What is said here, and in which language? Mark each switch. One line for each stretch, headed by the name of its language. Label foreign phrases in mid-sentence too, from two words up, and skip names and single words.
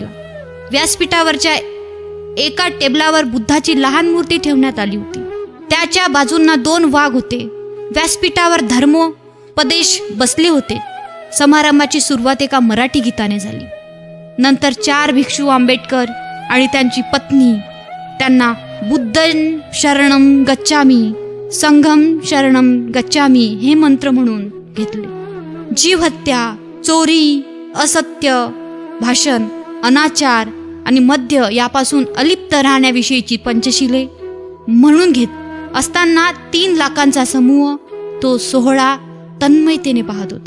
Marathi: व्यासपीठावरच्या एका टेबलावर बुद्धाची लहान मूर्ती ठेवण्यात आली होती. त्याच्या बाजूंना 2 वाघ होते. व्यासपीठावर धर्मोपदेश बसले होते. समारंभाची सुरुवात एका मराठी गीताने झाली. नंतर 4 भिक्षू आंबेडकर आणि त्यांची पत्नी त्यांना
Pali: बुद्धं शरणं गच्छामी, संघं शरणं गच्छामी
Marathi: हे मंत्र म्हणून घेतले. जीव हत्या, चोरी, असत्य भाषण, अनाचार आणि मद्य यापासून अलिप्त राहण्याविषयीची पंचशिले म्हणून घेत असताना 3 लाखांचा समूह तो सोहळा तन्मयतेने पाहत होता.